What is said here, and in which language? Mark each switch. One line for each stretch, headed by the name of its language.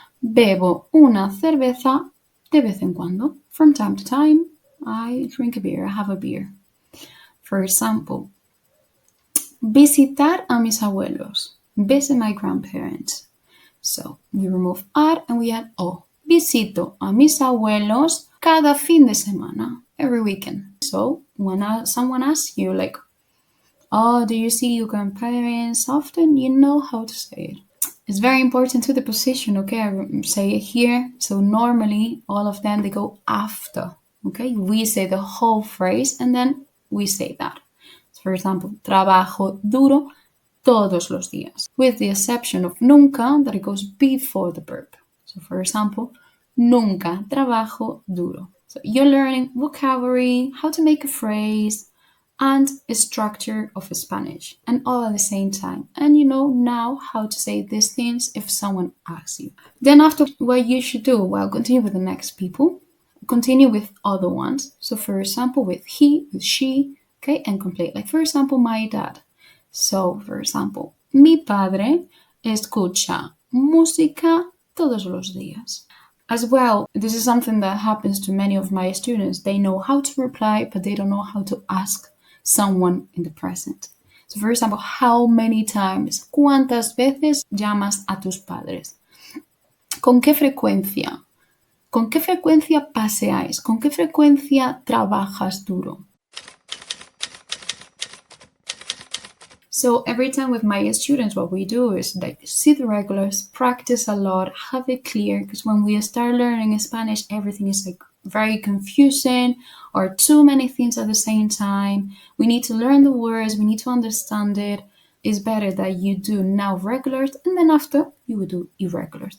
Spanish: Bebo una cerveza de vez en cuando.
English: From time to time, I drink a beer, I have a beer. For example,
Spanish: visitar a mis abuelos.
English: Visit my grandparents. So we remove ar and we add o.
Spanish: Visito a mis abuelos cada fin de semana,
English: every weekend. So when someone asks you like, oh, do you see your grandparents often? You know how to say it. It's very important to the position, okay? I say it here. So normally all of them, they go after, okay? We say the whole phrase and then we say that. So for example,
Spanish: trabajo duro todos los días,
English: with the exception of nunca, that it goes before the verb. So for example,
Spanish: nunca trabajo duro.
English: So you're learning vocabulary, how to make a phrase, and a structure of Spanish, and all at the same time. And you know now how to say these things if someone asks you. Then after, what you should do, well, continue with the next people, continue with other ones. So for example, with he, with she, okay, and complete. Like for example, my dad.
Spanish: So for example, mi padre escucha música todos los días.
English: As well, this is something that happens to many of my students. They know how to reply, but they don't know how to ask someone in the present. So for example, how many times,
Spanish: ¿cuántas veces llamas a tus padres? ¿Con qué frecuencia? ¿Con qué frecuencia paseáis? ¿Con qué frecuencia trabajas duro?
English: So every time with my students, what we do is like see the regulars, practice a lot, have it clear, because when we start learning Spanish, everything is like very confusing or too many things at the same time. We need to learn the words, we need to understand it. It's better that you do now regulars and then after you will do irregulars.